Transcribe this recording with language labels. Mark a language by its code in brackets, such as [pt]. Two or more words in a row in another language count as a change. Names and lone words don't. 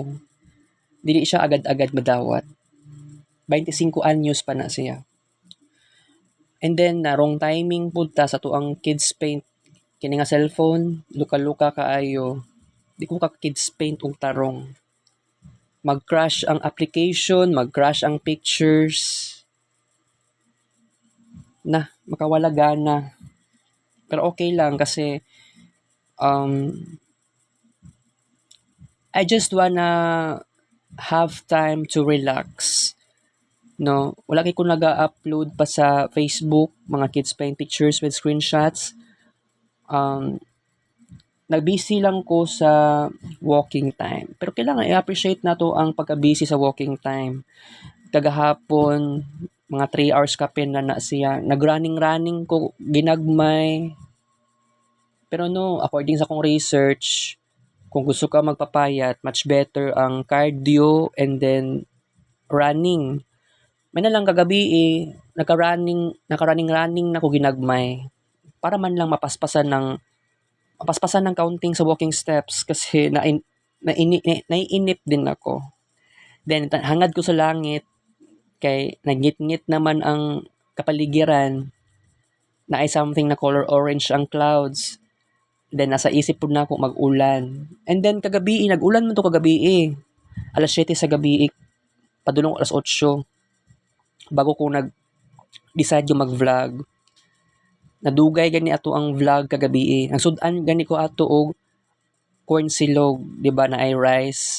[ceb] Dili siya agad-agad madawat. 25 anyos pa na siya. [en] And then, [ceb] na wrong timing punta sa tuang kids paint. Kini nga cellphone, luka-luka kaayo. Di ko ka kids paint og tarong. Mag-crash ang application, mag-crash ang pictures. Makawala gana. Pero okay lang kasi [en] I just wanna have time to relax. [ceb] No, wala kay ko naga-upload pa sa Facebook mga [en] kids paint pictures with screenshots. [ceb] Nag-busy lang ko sa [en] walking time. [ceb] Pero kailangan i-appreciate nato ang pagka-busy sa [en] walking time. [ceb] Kagahapon, mga 3 hours kapin na siya. Nag-running ko, ginagmay. Pero no, according sa kong research, kung gusto ka magpapayat, [en] much better ang cardio and then running. [ceb] May na lang kagabi naka-running na ko ginagmay. [tl] Para man lang mapaspasan ng counting sa walking steps kasi naiinip din ako. [ceb] Then hangad ko sa langit kay nagngit-ngit naman ang kapaligiran na ay something na color orange ang clouds. [tl] Then nasa isip po na ako mag-ulan. [ceb] And then kagabi, nag-ulan man to kagabi. Alas 7 sa gabi, padulong alas 8. Bago ko nag-decide yung mag-vlog. Nadugay gani ato ang vlog kagabi. Ang sudan gani ko ato og corn silog, di ba na ay rice.